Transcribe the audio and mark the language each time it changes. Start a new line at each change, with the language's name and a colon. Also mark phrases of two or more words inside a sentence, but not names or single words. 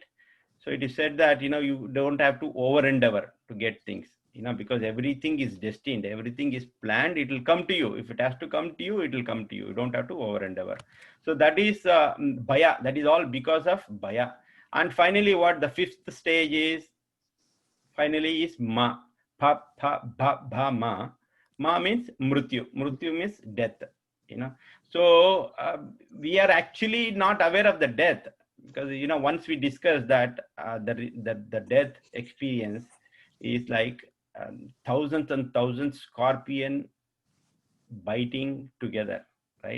English: So it is said that you don't have to over endeavor to get things, because everything is destined, everything is planned. It will come to you. If it has to come to you, it will come to you. You don't have to over endeavor. So that is bhaya. That is all because of bhaya. And finally, what the fifth stage is? Finally, is ma. Pa, ba, ba, ma. Ma means mrityu. Mrityu means death. So we are actually not aware of the death, because once we discuss that the death experience is like thousands and thousands scorpion biting together, right?